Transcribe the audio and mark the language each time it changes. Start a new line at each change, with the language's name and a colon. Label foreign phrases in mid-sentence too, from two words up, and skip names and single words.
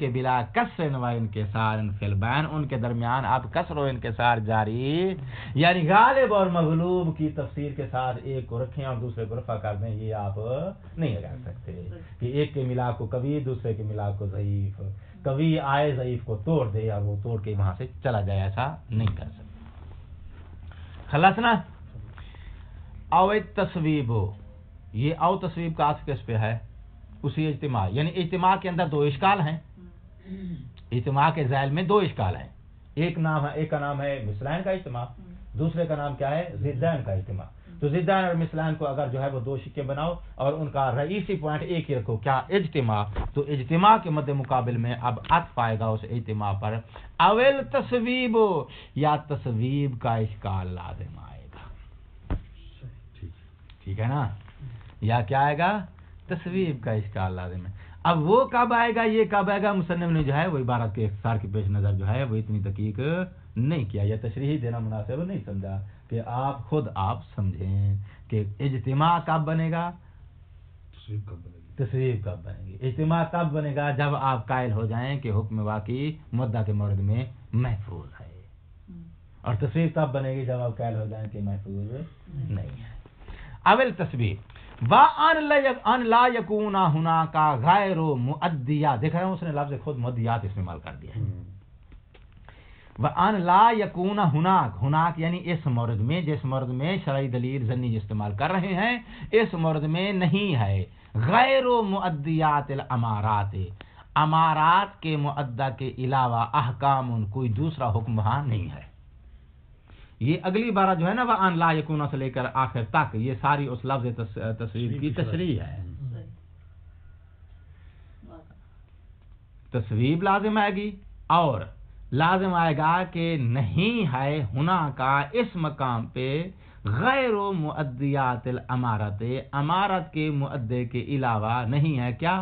Urdu: کہ بلا کسر و انکسار
Arabic: فی البین،
Urdu: ان کے درمیان اب کسر و انکسار جاری، یعنی غالب اور مغلوب کی تفسیر کے ساتھ ایک کو رکھیں اور دوسرے کو رفع کر دیں، یہ آپ نہیں کر سکتے کہ ایک کے ملاک کو قوی، دوسرے کے ملاک کو ضعیف، قوی آئے ضعیف کو توڑ دے اور وہ توڑ کے وہاں سے چلا جائے، ایسا نہیں کر سکتے۔ خلاص نا؟ او تصویب ہو، یہ او تصویب کا عطف کس پہ ہے؟ اسی اجتماع، یعنی اجتماع کے اندر دو اشکال ہیں، اجتماع کے ذیل میں دو اشکال ہیں، ایک کا نام ہے مثلین کا اجتماع، دوسرے کا نام کیا ہے؟ ضدین کا اجتماع۔ تو ضدین اور مثلین کو اگر جو ہے وہ دو شکے بناؤ اور ان کا رئیسی پوائنٹ ایک ہی رکھو، کیا؟ اجتماع، تو اجتماع کے مد مقابل میں اب عطف آئے گا اس اجتماع پر، اول تصویب ہو، یا تصویب کا اشکال لازم آئے گا، ٹھیک ہے نا؟ یا کیا آئے گا؟ تصویب کا اشکال لازم ہے۔ اب وہ کب آئے گا، یہ کب آئے گا؟ مصنف نے جو ہے وہ عبارت کے اختصار کے پیش نظر جو ہے وہ اتنی تحقیق نہیں کیا، یا تشریح دینا مناسب نہیں سمجھا کہ آپ خود آپ سمجھیں کہ اجتماع کب بنے گا، تصویب کب بنے گی۔ اجتماع کب بنے گا؟ جب آپ قائل ہو جائیں کہ حکم واقعی مدعا کے مورد میں محفوظ ہے، اور تصویب کب بنے گی؟ جب آپ قائل ہو جائیں کہ محفوظ نہیں ہے۔
Arabic: اول تصویب وَأَنْ لَا يَكُونَ هُنَاكَ غَيْرُ مُؤَدِّيَاتٍ،
Urdu: دیکھ رہے ہیں اس نے لفظ خود مؤدیات استعمال کر دیا ہے۔
Arabic: وَأَنْ لَا يَكُونَ هُنَاكَ
Urdu: یعنی اس مورد میں، جس مورد میں شرعی دلیل ضنی استعمال کر رہے ہیں، اس مورد میں نہیں ہے
Arabic: غیر مؤدیات الامارات،
Urdu: امارات کے مؤدہ کے علاوہ احکام، کوئی دوسرا حکم وہاں نہیں ہے۔ یہ اگلی بارہ جو ہے نا
Arabic: وَأَنْ لَا يَكُونَ
Urdu: سے لے کر آخر تک، یہ ساری اس لفظ تصویب کی تشریح ہے۔ تصویب لازم آئے گی، اور لازم آئے گا کہ نہیں ہے ہونا کا اس مقام پہ
Arabic: غیر مؤدیات الامارت،
Urdu: امارت کے مؤدے کے علاوہ نہیں ہے کیا؟